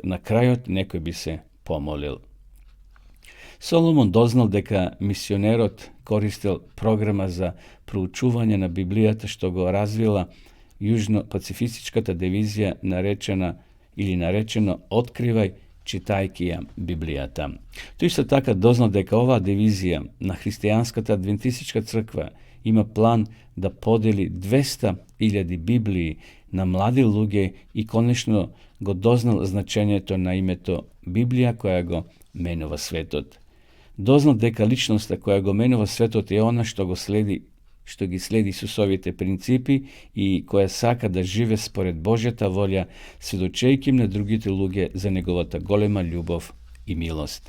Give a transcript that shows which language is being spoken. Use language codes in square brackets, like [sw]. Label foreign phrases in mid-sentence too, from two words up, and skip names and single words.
[mk] На крајот некој би се помолил. Соломон дознал дека мисионерот користил програма за проучување на Библијата што го развила Јужно-пацифичката дивизија наречено Откривај читајќи ја Библијата. Тој исто така дознал дека оваа дивизија на христијанската адвентистичка црква има план да подели 200.000 Библии na mladi luge i konečno go doznal značenje to na imето Библија која го менува светот. Дознал дека личноста која го менува светот е она што ги следи Исусовите принципи и која сака да живе според Божјата волја, сведочејќи на другите луѓе за неговата голема љубов и милост.